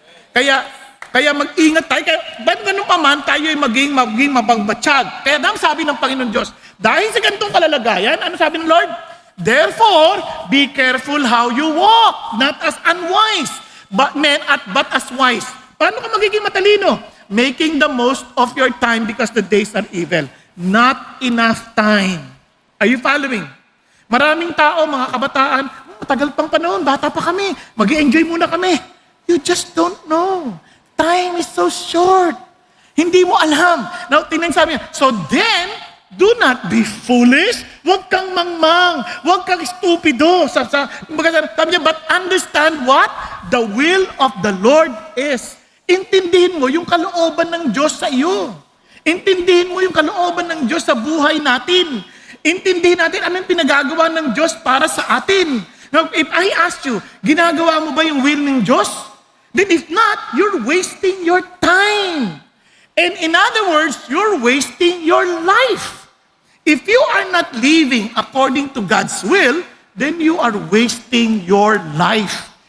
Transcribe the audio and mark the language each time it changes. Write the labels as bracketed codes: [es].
[tl] Kaya mag-ingat tayo. Kaya ba't ganun pa man, tayo ay maging mabagbatsyag. Kaya dang sabi ng Panginoon Diyos, dahil sa ganitong kalalagayan, ano sabi ng Lord? [en] Therefore, be careful how you walk, not as unwise, but as wise. [tl] Paano ka magiging matalino? [en] Making the most of your time because the days are evil. Not enough time. Are you following? [tl] Maraming tao, mga kabataan, matagal pang panahon, bata pa kami, mag-i-enjoy muna kami. [en] You just don't know. Time is so short. [tl] Hindi mo alam. [en] Now, [tl] tingnan sabi niya, [en] so then, do not be foolish. [tl] Huwag kang mangmang. Huwag kang stupido. Sabi niya, [en] but understand what? The will of the Lord is. [tl] Intindihin mo yung kalooban ng Diyos sa iyo. Intindihin mo yung kalooban ng Diyos sa buhay natin. Intindihin natin anong pinagagawa ng Diyos para sa atin. [en] Now, if I ask you, [tl] ginagawa mo ba yung will ng Diyos? [en] Then if not, you're wasting your time. And in other words, you're wasting your life. If you are not living according to God's will, then you are wasting your life.